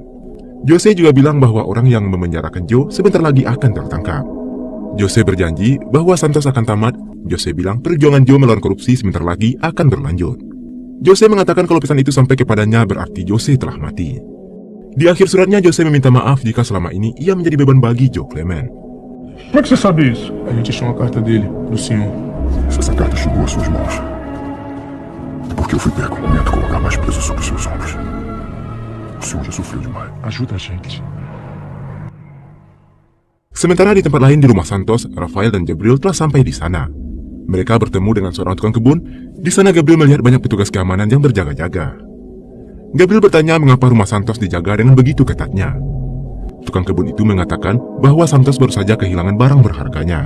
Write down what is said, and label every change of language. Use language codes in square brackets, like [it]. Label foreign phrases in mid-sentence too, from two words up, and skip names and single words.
[id] Jose juga bilang bahwa orang yang memenjarakan Joe sebentar lagi akan tertangkap. Jose berjanji bahwa Santos akan tamat. Jose bilang perjuangan Joe melawan korupsi sebentar lagi akan berlanjut. Jose mengatakan kalau pesan itu sampai kepadanya berarti Jose telah mati. Di akhir suratnya, Jose meminta maaf jika selama ini ia menjadi beban bagi Joe Clement. [pt] Como é que você sabe isso? A gente achou uma carta dele, do senhor. Se essa carta chegou às suas mãos, é porque eu fui pego no momento de colocar mais peso sobre os seus ombros. O senhor já sofreu demais. Ajuda a gente. [id] Sementara di tempat lain di rumah Santos, Rafael dan Gabriel telah sampai di sana. Mereka bertemu dengan seorang tukang kebun. Di sana Gabriel melihat banyak petugas keamanan yang berjaga-jaga. Gabriel bertanya mengapa rumah Santos dijaga dengan begitu ketatnya. Tukang kebun itu mengatakan bahwa Santos baru saja kehilangan barang berharganya.